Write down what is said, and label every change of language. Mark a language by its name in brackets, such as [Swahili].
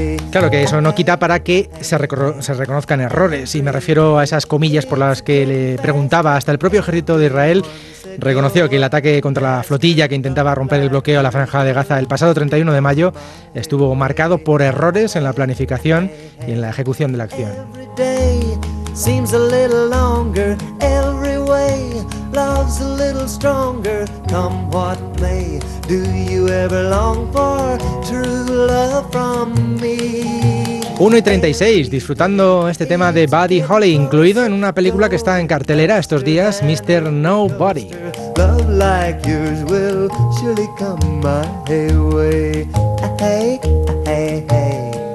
[Spanish] Claro que eso no quita para que se reconozcan errores, y me refiero a esas comillas por las que le preguntaba. Hasta el propio ejército de Israel reconoció que el ataque contra la flotilla que intentaba romper el bloqueo a la franja de Gaza el pasado 31 de mayo estuvo marcado por errores en la planificación y en la ejecución de la acción. [English] Seems a little longer, every way, love's a little stronger, come what may, do you ever long for true love from me? [Spanish] 1:36, disfrutando este tema de Buddy Holly, incluido en una película que está en cartelera estos días, Mr. Nobody. [English] Love like yours will surely come my way, hey, hey, hey.